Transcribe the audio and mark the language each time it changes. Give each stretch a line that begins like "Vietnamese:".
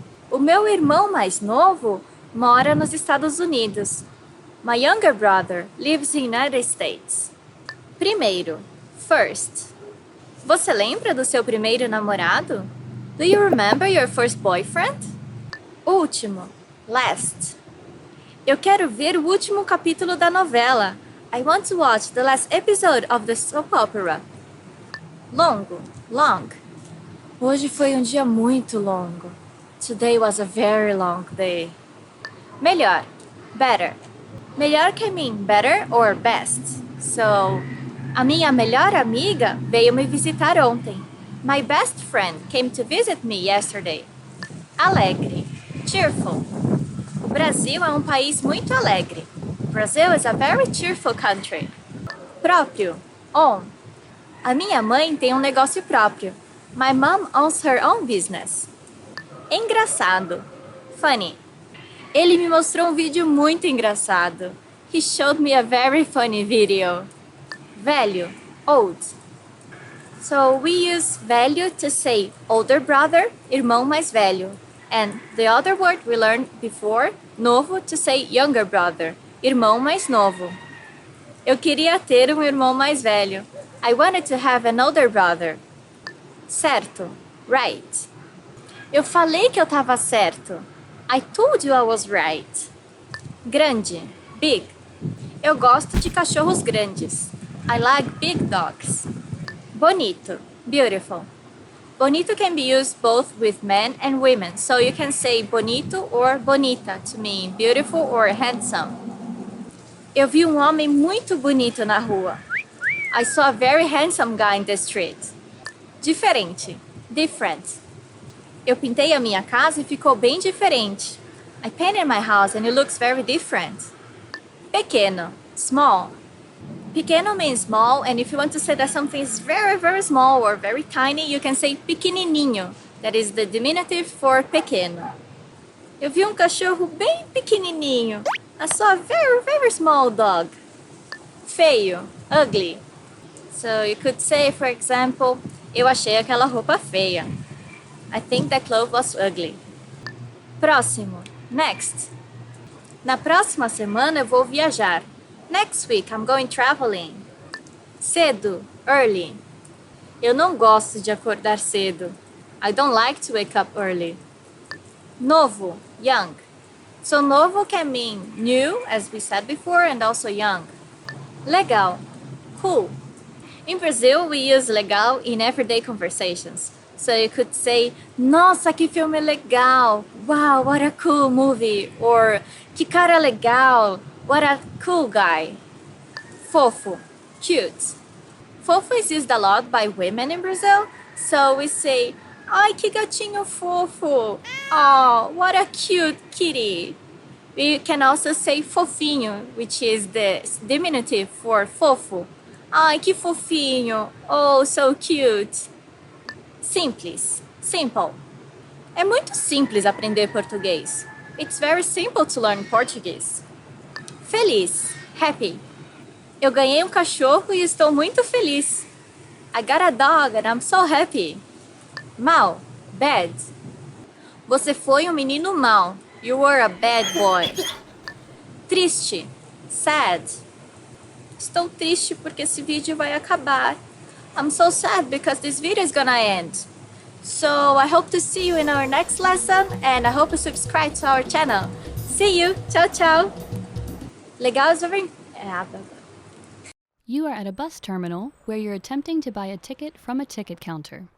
Portuguese: O meu irmão mais novo mora nos Estados Unidos.
English: My younger brother lives in the United States.
Portuguese: Primeiro, first. Você lembra do seu primeiro namorado?
English: Do you remember your first boyfriend?
Portuguese: Último, last. Eu quero ver o último capítulo da novela.
English: I want to watch the last episode of the soap opera.
Portuguese: Longo, long. Hoje foi um dia muito longo.
English: Today was a very long day. Melhor, better. Melhor can mean better or best.
Portuguese: So, a minha melhor amiga veio me visitar ontem.
English: My best friend came to visit me yesterday.
Portuguese: Alegre, cheerful. O Brasil é um país muito alegre.
English: Brazil is a very cheerful country.
Portuguese: Próprio, own. A minha mãe tem um negócio próprio.
English: My mom owns her own business.
Portuguese: Engraçado, funny. Ele me mostrou um vídeo muito engraçado.
English: He showed me a very funny video.
Portuguese: Velho, old.
English: So we use velho to say older brother, irmão mais velho. And the other word we learned before, novo, to say younger brother, irmão mais novo.
Portuguese: Eu queria ter um irmão mais velho.
English: I wanted to have an older brother.
Portuguese: Certo, right. Eu falei que eu estava certo.
English: I told you I was right.
Portuguese: Grande, big. Eu gosto de cachorros grandes.
English: I like big dogs. Bonito, beautiful. Bonito can be used both with men and women, so you can say bonito or bonita to mean beautiful or handsome.
Portuguese: Eu vi um homem muito bonito na rua.
English: I saw a very handsome guy in the street.
Portuguese: Diferente, different. Eu pintei a minha casa e ficou bem diferente.
English: I painted my house and it looks very different. Pequeno, small. Pequeno means small, and if you want to say that something is very, very small or very tiny, you can say pequenininho. That is the diminutive for pequeno.
Portuguese: Eu vi um cachorro bem pequenininho.
English: I saw a very, very small dog. Feio, ugly. So you could say, for example,
Portuguese: eu achei aquela roupa feia.
English: I think that clothes was ugly.
Portuguese: Próximo, next. Na próxima semana eu vou viajar.
English: Next week I'm going traveling.
Portuguese: Cedo, early. Eu não gosto de acordar cedo.
English: I don't like to wake up early. Novo, young. So novo can mean new, as we said before, and also young. Legal, cool. In Brazil, we use legal in everyday conversations. So you could say,
Portuguese: nossa, que filme legal.
English: Wow, what a cool movie. Or,
Portuguese: que cara legal.
English: What a cool guy. Fofo, cute. Fofo is used a lot by women in Brazil. So we say,
Portuguese: ai, que gatinho fofo.
English: Oh, what a cute kitty. We can also say fofinho, which is the diminutive for fofo.
Portuguese: Ai, que fofinho.
English: Oh, so cute.
Portuguese: Simples, simple. É muito simples aprender português.
English: It's very simple to learn Portuguese.
Portuguese: Feliz, happy. Eu ganhei um cachorro e estou muito feliz.
English: I got a dog and I'm so happy.
Portuguese: Mal, bad. Você foi um menino mau.
English: You were a bad boy.
Portuguese: Triste, sad. Estou triste porque esse vídeo vai acabar.
English: I'm so sad because this video is gonna end. So I hope to see you in our next lesson and I hope you subscribe to our channel. See you!
Portuguese: Tchau, tchau!
English: Legal is over... You are at a bus terminal where you're attempting to buy a ticket from a ticket counter.